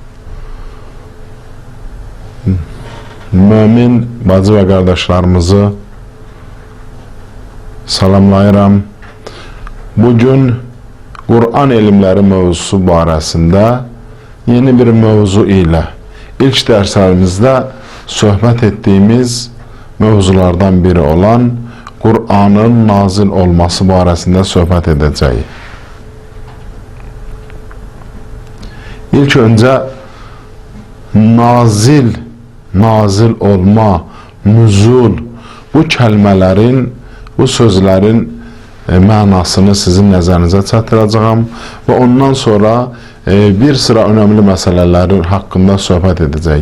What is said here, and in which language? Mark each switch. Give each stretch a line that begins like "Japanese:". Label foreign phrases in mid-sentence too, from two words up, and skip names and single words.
Azerbaijani: Mümin bacı ve kardeşlerimizi salamlayıram.
Turkish: Bugün Kur'an ilimleri mevzusu barəsində yeni bir mevzu ile ilk derslerimizde sohbet ettiğimiz mevzulardan biri olan Kur'an'ın nazil olması barəsində söhbət edəcəyik.
Azerbaijani: İlk öncə nazil olma, nüzul, bu kəlmələrin, bu sözlərin mənasını sizin nəzərinizə çatdıracağam və ondan sonra bir sıra önəmli məsələlərin haqqında söhbət edəcəyik.